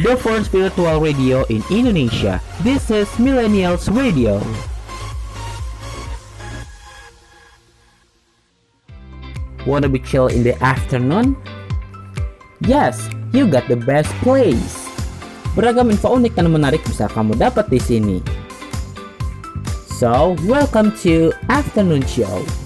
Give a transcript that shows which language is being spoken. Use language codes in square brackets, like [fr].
[en] The first virtual radio in Indonesia. This is Millennials Radio. Wanna be chill in the afternoon? Yes, you got the best place. [id] Beragam info unik dan menarik bisa kamu dapat di sini. [en] So, welcome to Afternoon Show.